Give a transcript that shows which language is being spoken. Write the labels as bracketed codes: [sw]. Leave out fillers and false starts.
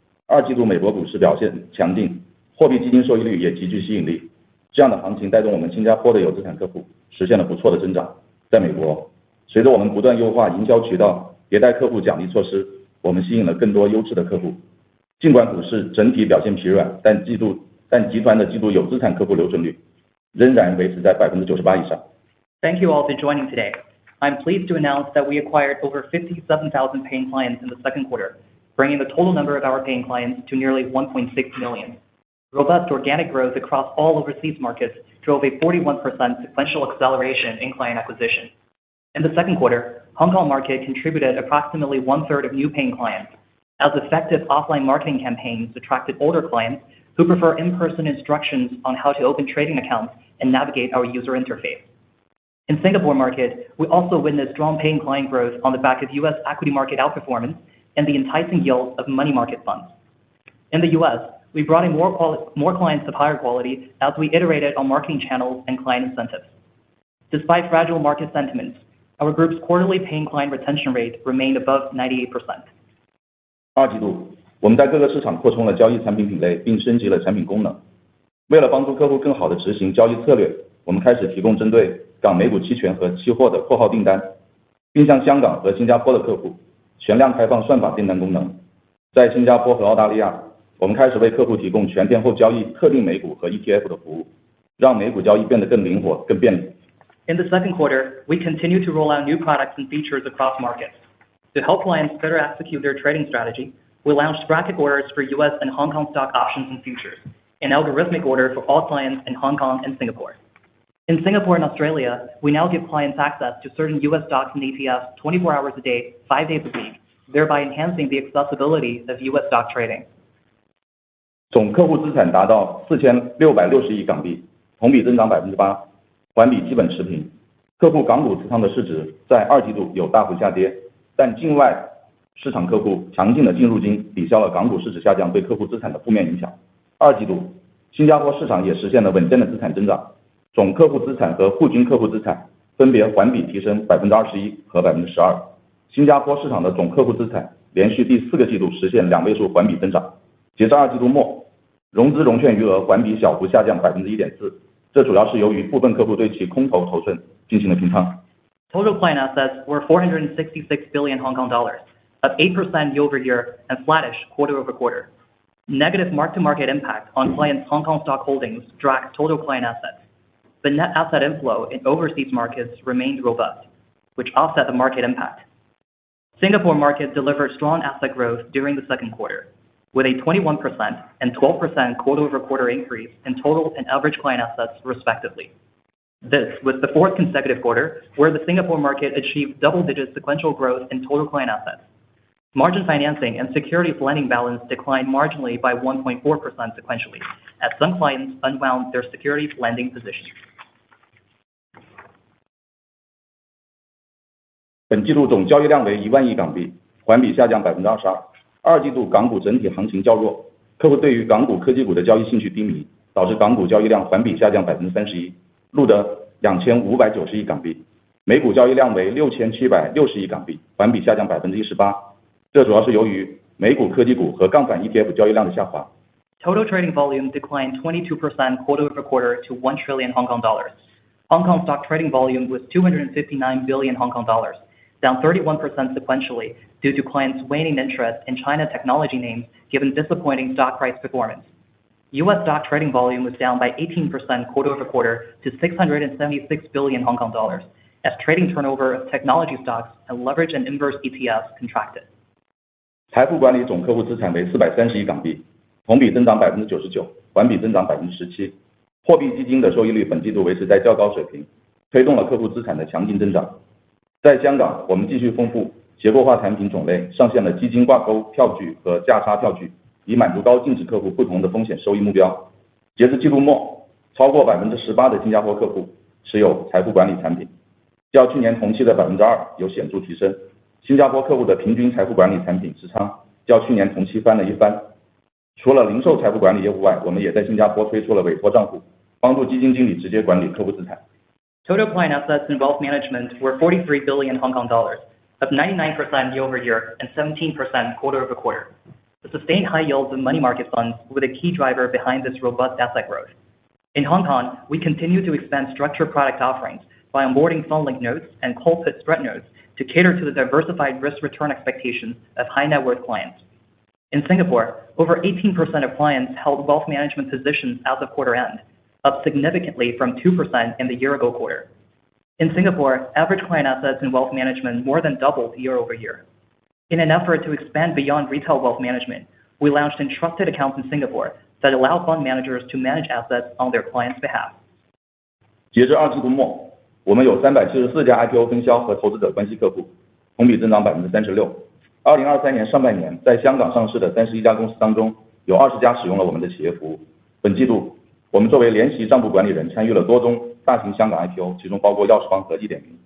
[zh] 二季度美国股市表现强劲，货币基金收益率也极具吸引力，这样的行情带动我们新加坡的有资产客户实现了不错的增长。在美国，随着我们不断优化营销渠道，迭代客户奖励措施，我们吸引了更多优质的客户。尽管股市整体表现疲软，但集团的季度有资产客户留存率仍然维持在 98% 以上。 [en] Thank you all for joining today. I'm pleased to announce that we acquired over 57,000 paying clients in the second quarter, bringing the total number of our paying clients to nearly 1.6 million. Robust organic growth across all overseas markets drove a 41% sequential acceleration in client acquisition. In the second quarter, Hong Kong market contributed approximately 1/3 of new paying clients, as effective offline marketing campaigns attracted older clients who prefer in-person instructions on how to open trading accounts and navigate our user interface. In Singapore market, we also witnessed strong paying client growth on the back of US equity market outperformance and the enticing yield of money market funds. In the US, we brought in more clients of higher quality as we iterated on marketing channels and client incentives. Despite fragile market sentiments, our group's quarterly paying client retention rate remained above 98%. [zh] 二季度，我们在各个市场扩充了交易产品品类，并升级了产品功能。为了帮助客户更好地执行交易策略，我们开始提供针对港美股期权和期货的括号订单，并向香港和新加坡的客户全量开放算法订单功能。在新加坡和澳大利亚，我们开始为客户提供全天候交易特定美股和 ETF 的服务，让美股交易变得更灵活、更便利。 [en] In the second quarter, we continue to roll out new products and features across markets. To help clients better execute their trading strategy, we launched bracket orders for US and Hong Kong stock options and futures, an algorithmic order for all clients in Hong Kong and Singapore. In Singapore and Australia, we now give clients access to certain US stocks and ETFs 24 hours a day, 5 days a week, thereby enhancing the accessibility of US stock trading. [zh] 总客户资产达到4660亿港币，同比增长 8%， 环比基本持平。客户港股持仓的市值在二季度有大幅下跌，但境外市场客户强劲的净入金抵消了港股市值下降对客户资产的负面影响。二季度，新加坡市场也实现了稳健的资产增长，总客户资产和户均客户资产分别环比提升 21% 和 12%。新加坡市场的总客户资产连续第4个季度实现2位数环比增长。截至二季度末，融资融券余额环比小幅下降 1.4%， 这主要是由于部分客户对其空头头寸进行了平仓。 [en] Total client assets were 466 billion Hong Kong dollars, up 8% year-over-year and flattish quarter-over-quarter. Negative mark-to-market impact on clients' Hong Kong stock holdings dragged total client assets, but net asset inflow in overseas markets remained robust, which offset the market impact. Singapore market delivered strong asset growth during the second quarter, with a 21% and 12% quarter-over-quarter increase in total and average client assets respectively. This was the 4th consecutive quarter where the Singapore market achieved double-digit sequential growth in total client assets. Margin financing and securities lending balance declined marginally by 1.4% sequentially, as some clients unwound their securities lending positions. [zh] 本季度总交易量为1万亿港币，环比下降 22%。二季度港股整体行情较弱，客户对于港股科技股的交易兴趣低迷，导致港股交易量环比下降 31%， 录得2590亿港币。美股交易量为6760亿港币，环比下降 18%， 这主要是由于美股科技股和杠杆 ETF 交易量的下滑。 [en] Total trading volume declined 22% quarter-over-quarter to 1 trillion Hong Kong dollars. Hong Kong stock trading volume was 259 billion Hong Kong dollars, down 31% sequentially due to clients' waning interest in China technology names given disappointing stock price performance. US stock trading volume was down by 18% quarter-over-quarter to 676 billion Hong Kong dollars, as trading turnover of technology stocks and leverage and inverse ETFs contracted. [zh] 财富管理总客户资产为430亿港币，同比增长 99%， 环比增长 17%。货币基金的收益率本季度维持在较高水平，推动了客户资产的强劲增长。在香港，我们继续丰富结构化产品种类，上线了基金挂钩票据和价差票据，以满足高净值客户不同的风险收益目标。截至季度末，超过18%的新加坡客户持有财富管理产品，较去年同期的2%有显著提升。新加坡客户的平均财富管理产品持仓较去年同期翻了一番。除了零售财富管理业务外，我们也在新加坡推出了委托账户，帮助基金经理直接管理客户资产。 [en] Total client assets in wealth management were 43 billion Hong Kong dollars, up 99% year-over-year and 17% quarter-over-quarter. The sustained high yields of money market funds were the key driver behind this robust asset growth. In Hong Kong, we continue to expand structured product offerings by onboarding fund-linked notes and call put spread notes to cater to the diversified risk-return expectations of high-net-worth clients. In Singapore, over 18% of clients held wealth management positions as of quarter end, up significantly from 2% in the year-ago quarter. In Singapore, average client assets in wealth management more than doubled year-over-year. In an effort to expand beyond retail wealth management, we launched entrusted accounts in Singapore that allow fund managers to manage assets on their clients' behalf. [zh] 截至二季度末，我们有374家 IPO 分销和投资者关系客户，同比增长36%。 2023年上半年，在香港上市的31家公司当中，有20家使用了我们的企业服务。本季度，我们作为联席账簿管理人参与了多宗大型香港 IPO， 其中包括钥匙帮和1.0。